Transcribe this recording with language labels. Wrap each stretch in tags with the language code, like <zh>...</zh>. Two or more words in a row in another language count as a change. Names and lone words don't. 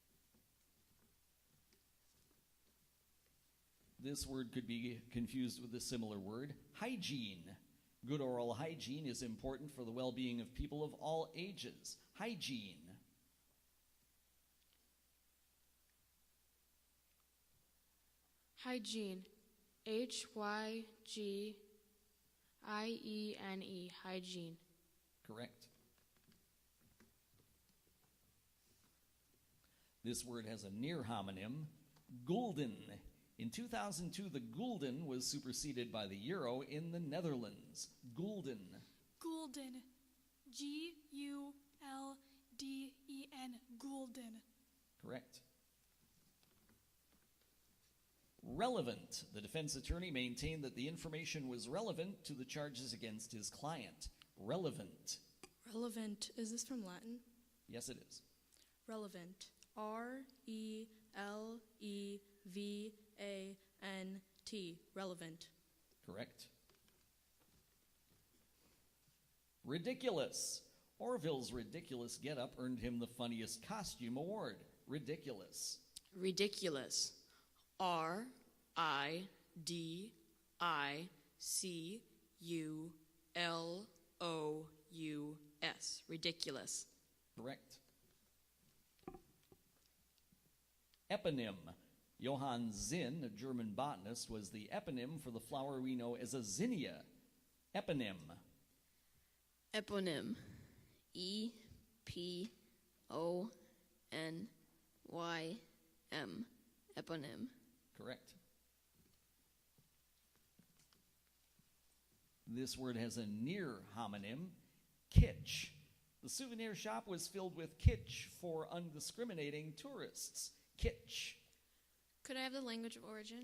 <en>This word could be confused with a similar word, hygiene. Good oral hygiene is important for the well-being of people of all ages. Hygiene. Hygiene. H-Y-G-I-E-N-E. Hygiene. Correct. This word has a near homonym, gulden. In 2002, the gulden was superseded by the euro in the Netherlands. Gulden. Gulden. G-U-L-D-E-N. Gulden. Correct. Relevant. The defense attorney maintained that the information was relevant to the charges against his client. Relevant. Relevant. Is this from Latin? Yes, it is. Relevant. R-E-L-E-V-A-N-T. Relevant. Correct. Ridiculous. Orville's ridiculous getup earned him the funniest costume award. Ridiculous. Ridiculous. R-I-D-I-C-U-L-O-U-S. Ridiculous. Correct. Eponym. Johann Zinn, a German botanist, was the eponym for the flower we know as a zinnia. Eponym. Eponym. E-P-O-N-Y-M. Eponym. Correct. This word has a near homonym, kitsch. The souvenir shop was filled with kitsch for undiscriminating tourists. Kitsch. Could I have the language of origin?</en>